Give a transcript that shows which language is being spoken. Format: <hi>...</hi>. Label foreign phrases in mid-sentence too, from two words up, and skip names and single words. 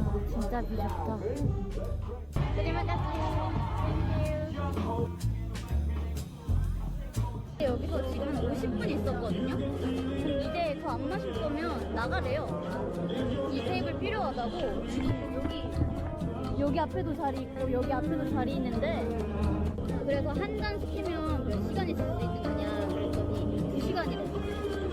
<ko>진짜 뷰 좋다.</ko> <id>Terima kasih.</id> <en>Thank you.</en> <ko>여기서 지금 50분 있었거든요? 그럼 이제 더 안 마실 거면 나가래요. 이 테이블 필요하다고. 지금 여기 앞에도 자리 있고 여기 앞에도 자리 있는데, 그래서 한 잔 시키면 몇 시간 있을 수 있는 거냐 그랬더니 2시간이래.</ko>